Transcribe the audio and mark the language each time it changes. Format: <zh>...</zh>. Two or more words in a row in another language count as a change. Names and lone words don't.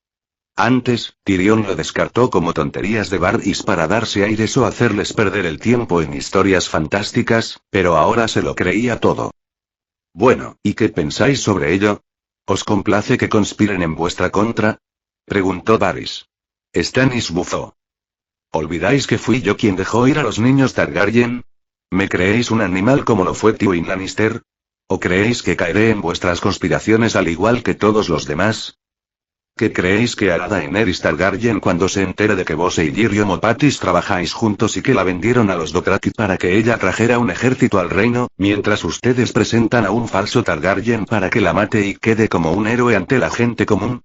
<es>Antes, Tyrion lo descartó como tonterías de Varys para darse aires o hacerles perder el tiempo en historias fantásticas, pero ahora se lo creía todo. Bueno, ¿y qué pensáis sobre ello? ¿Os complace que conspiren en vuestra contra? Preguntó Varys. Stannis bufó. ¿Olvidáis que fui yo quien dejó ir a los niños Targaryen? ¿Me creéis un animal como lo fue Tywin Lannister? ¿O creéis que caeré en vuestras conspiraciones al igual que todos los demás? ¿Qué creéis que hará Daenerys Targaryen cuando se entere de que vos y Tyrion Mopatis trabajáis juntos y que la vendieron a los Dothraki para que ella trajera un ejército al reino, mientras ustedes presentan a un falso Targaryen para que la mate y quede como un héroe ante la gente común?</es>